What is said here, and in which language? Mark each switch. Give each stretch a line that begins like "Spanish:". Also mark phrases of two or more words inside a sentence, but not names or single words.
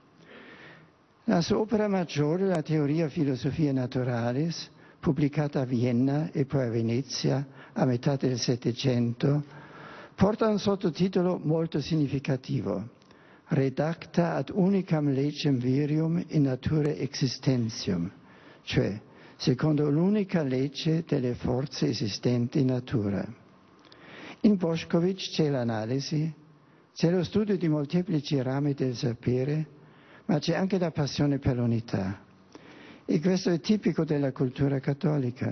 Italian: La sua opera maggiore, la Theoria Philosophiae Naturalis, pubblicata a Vienna e poi a Venezia a metà del Settecento, porta un sottotitolo molto significativo:
Latin: Redacta ad unicam legem virium in natura existentium,
Italian: cioè secondo l'unica legge delle forze esistenti in natura. In Bošković c'è l'analisi, c'è lo studio di molteplici rami del sapere, ma c'è anche la passione per l'unità. E questo è tipico della cultura cattolica.